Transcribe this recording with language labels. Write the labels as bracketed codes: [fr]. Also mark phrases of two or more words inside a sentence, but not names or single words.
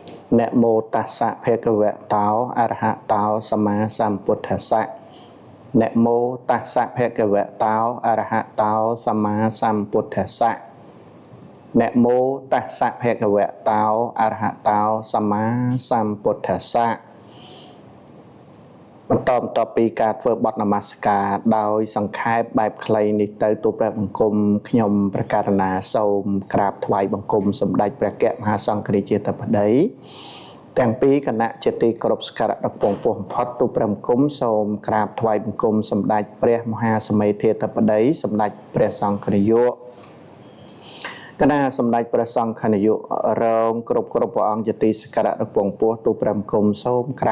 [pi] Nẹ mô tassa bhagavato arahato sama sambuddhassa. Nẹ mô tassa bhagavato arahato sama sambuddhassa. Nẹ mô tassa bhagavato arahato sama sambuddhassa. [km] បន្តពីការធ្វើបទនមស្ការដោយសង្ខេបបែបខ្លីនេះទៅទូព្រះបង្គំខ្ញុំប្រកាសណាសូម ក្រាបថ្វាយបង្គំសម្ដេចព្រះកមហាសង្ឃរាជាធិបតីទាំងពីរគណៈជាទីគោរពសក្ការៈដ៏ពងពោះបំផុតទូព្រះបង្គំសូមក្រាបថ្វាយបង្គំសម្ដេចព្រះមហាសមេធាធិបតីសម្ដេចព្រះសង្ឃនាយកគណៈសម្ដេចព្រះសង្ឃនាយករងគ្រប់ព្រះអង្គជាទីសក្ការៈដ៏ពងពោះទូព្រះបង្គំសូមក្រា